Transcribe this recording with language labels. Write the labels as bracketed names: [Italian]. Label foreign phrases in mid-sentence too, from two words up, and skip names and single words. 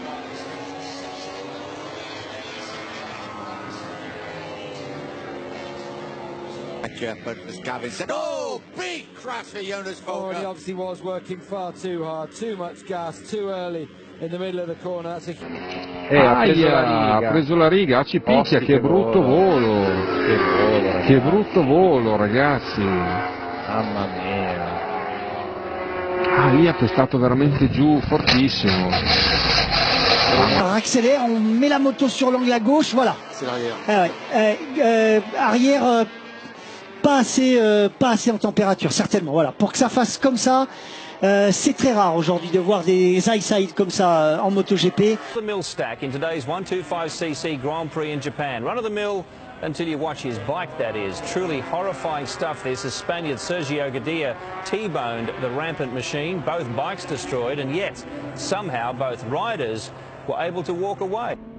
[English] But as Gavin said, oh, big crash for Jonas Volker. Oh, and he obviously was working far too hard, too much gas, too early in the middle of the corner. That's [Italian] ha preso la riga, ci picchia, che brutto volo. Che brutto volo, ragazzi. Mamma mia. Ah, lì ha pestato veramente giù, fortissimo. [French] On accélère, on met la moto sur l'angle à gauche, voilà. C'est l'arrière. Arrière, pas assez en température, certainement. Voilà, pour que ça fasse comme ça, c'est très rare aujourd'hui de voir des high-side comme ça en MotoGP. [English] The mill stack in today's 125cc Grand Prix in Japan. Run of the mill until you watch his bike, that is. Truly horrifying stuff this as Spaniard Sergio Gadia T-boned the rampant machine. Both bikes destroyed, and yet somehow both riders were able to walk away.